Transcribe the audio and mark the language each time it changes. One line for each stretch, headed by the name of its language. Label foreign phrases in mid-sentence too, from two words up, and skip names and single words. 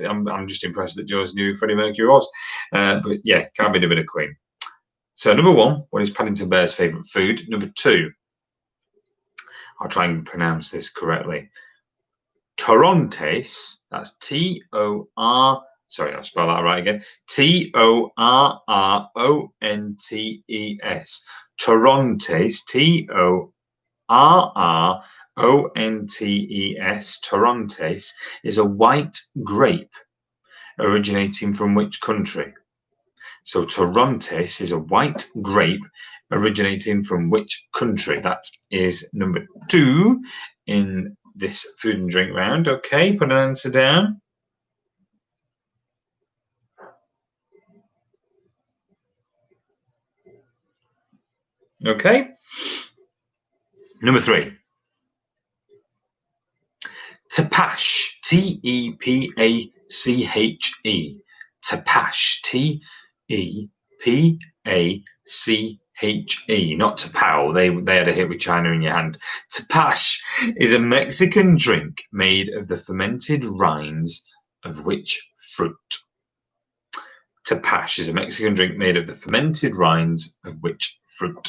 English: I'm just impressed that Josie knew who Freddie Mercury was, but yeah, can't be a bit of Queen. So number 1, what is Paddington Bear's favourite food? Number 2, I'll try and pronounce this correctly. Torrontes, that's T-O-R, sorry, I'll spell that right again. T-O-R-R-O-N-T-E-S. Torrontes, T-O-R-R-O-N-T-E-S. Torrontes is a white grape originating from which country? So Torrontes is a white grape originating from which country? That is number 2 in this food and drink round. Okay, put an answer down. Okay. Number 3. Tepache, T-E-P-A-C-H-E. Tepache, T-E-P-A-C-H-E. not Tapao. They had a hit with China in your hand. Tapash is a Mexican drink made of the fermented rinds of which fruit? Tapash is a Mexican drink made of the fermented rinds of which fruit?